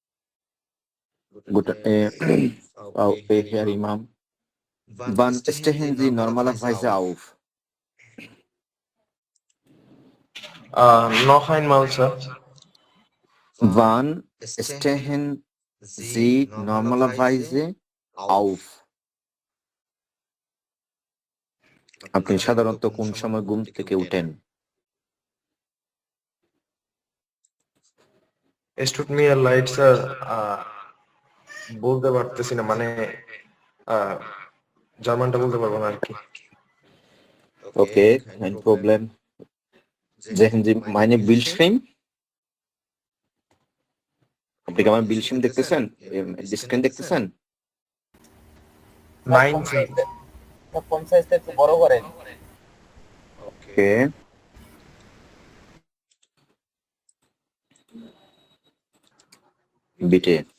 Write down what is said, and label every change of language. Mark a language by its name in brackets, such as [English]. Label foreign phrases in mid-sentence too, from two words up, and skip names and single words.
[German] Frau Herr Imam. Wann stehen Sie normalerweise auf? Noch einmal, sir. Wann stehen Sie normalerweise auf? [Bangla] আপনি সাধারণত কোন সময় ঘুম থেকে উঠেন? [German] Es tut mir leid, sir. [Bangla] বলতে পারতেছি না, মানে জার্মানটা বলতে পারবো না আর কি। [German] Okay, kein Problem. Sehen Sie meine Bildschirm? [Bangla] আপনি কি আমার Bildschirm দেখতেছেন? স্ক্রিন দেখতেছেন? [German] নাইন, স্যার। [Bangla] ফোন সাইজটা একটু বড় করেন। [German] Okay. Bitte.